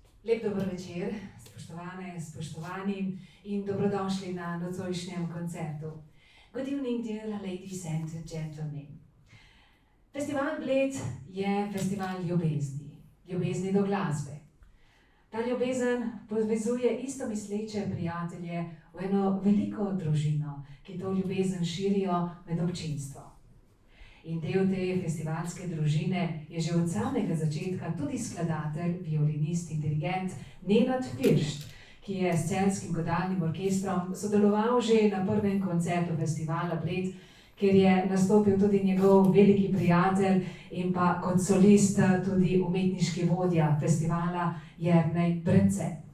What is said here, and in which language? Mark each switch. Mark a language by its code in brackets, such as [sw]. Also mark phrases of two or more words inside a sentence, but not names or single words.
[sl] Lep dober večer, spoštovane, spoštovani in dobrodošli na nocojšnjem koncertu. [en] Good evening, dear ladies and gentlemen. [sl] Festival Bled je festival ljubezni, ljubezni do glasbe. Ta ljubezen povezuje istomisleče prijatelje v eno veliko družino, ki to ljubezen širijo med občinstvo. In del te festivalske družine je že od samega začetka tudi skladatelj, violinist in dirigent Firšt, ki je s celjskim godalnim orkestrom sodeloval že na prvem koncertu festivala Bled, kjer je nastopil tudi njegov veliki prijatelj in pa kot solist tudi umetniški vodja festivala Brence.